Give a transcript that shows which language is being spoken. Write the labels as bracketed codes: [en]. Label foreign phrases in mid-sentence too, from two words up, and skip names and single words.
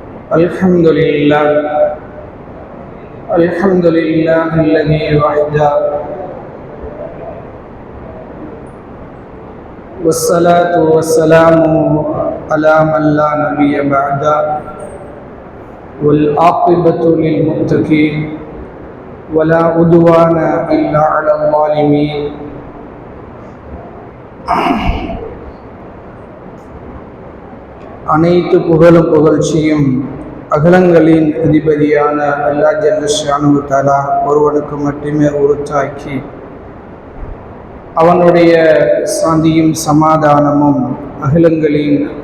[ar] الحمد لله الذي وحده، والصلاة والسلام على من لا نبي بعده، والعاقبة للمتقين ولا عدوان إلا على الظالمين. [ta] அனைத்து புகழும் புகழ்ச்சியும் அகிலங்களின் அதிபதியான [ar] الله جل شأنه تعالى [ta] ஒருவனுக்கு மட்டுமே உரித்தாக்கி, அவனுடைய சாந்தியும் சமாதானமும் அகிலங்களின்